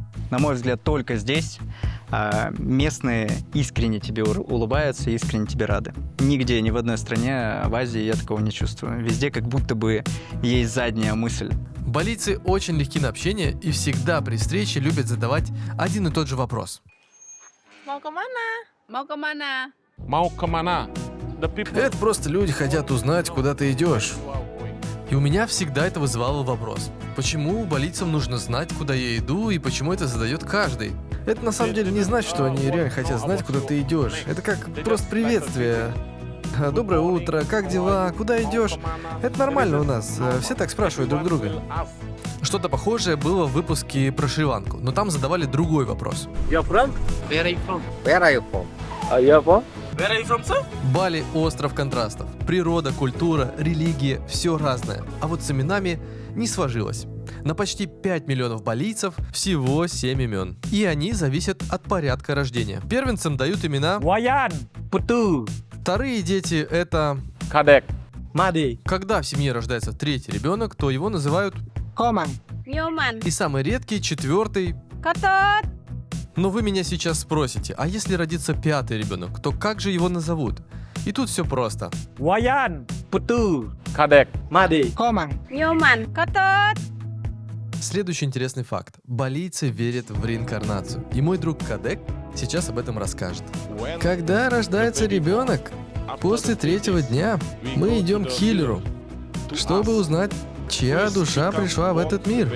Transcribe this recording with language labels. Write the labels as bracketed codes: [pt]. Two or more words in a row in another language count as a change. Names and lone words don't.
[ru] На мой взгляд, только здесь местные искренне тебе улыбаются и искренне тебе рады. Нигде, ни в одной стране в Азии я такого не чувствую. Везде как будто бы есть задняя мысль. Балийцы очень легки на общение и всегда при встрече любят задавать один и тот же вопрос. [id] Mau kemana? Mau kemana? Mau kemana? [en] The people... [ru] Это просто люди хотят узнать, куда ты идешь. И у меня всегда это вызывало вопрос. Почему балийцам нужно знать, куда я иду, и почему это задает каждый? Это на самом деле не значит, что они реально хотят знать, куда ты идешь. Это как просто приветствие. Доброе утро, как дела, куда идешь? Это нормально у нас, все так спрашивают друг друга. Что-то похожее было в выпуске про Шри-Ланку, но там задавали другой вопрос. [en] You're from? Where are you from? Where are you from? You're from? Where are you from, sir? [ru] Бали – остров контрастов. Природа, культура, религия – все разное. А вот с именами не сложилось. На почти 5 миллионов балийцев всего 7 имен. И они зависят от порядка рождения. Первенцам дают имена. Wayan, Putu, Вторые дети – это... Kadek. Madi, Когда в семье рождается третий ребенок, то его называют... Koman. Nyoman. И самый редкий – четвертый. Kotot. Но вы меня сейчас спросите, а если родится пятый ребенок, то как же его назовут? И тут все просто. Wayan, Putu, Kadek. Madi, Koman. Nyoman. Kotot. Следующий интересный факт. Балийцы верят в реинкарнацию. И мой друг Кадек сейчас об этом расскажет. Когда рождается ребенок, после третьего дня мы идем к хиллеру, чтобы узнать, чья душа пришла в этот мир.